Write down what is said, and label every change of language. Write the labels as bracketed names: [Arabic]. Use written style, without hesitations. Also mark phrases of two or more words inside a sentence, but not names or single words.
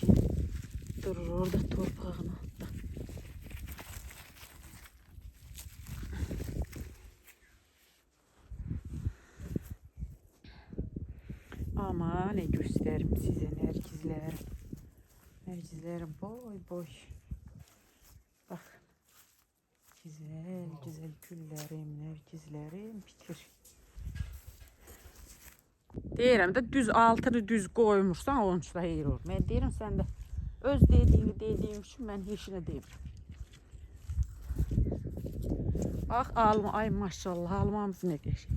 [Turkish] Durur orada torpağın altta. Ama ne gösterim size nergizlerim. Nergizlerim boy boy. Bak. Güzel güzel güllerim, nergizlerim bitir. [Azerbaijani] Deyirəm də düz altını düz qoymursan, onun üçün heyir olur. Mən deyirəm sən də öz dediyini dediyim üçün mən heç nə demirəm. Bax alma, ay maşallah almamız nə qəşəng.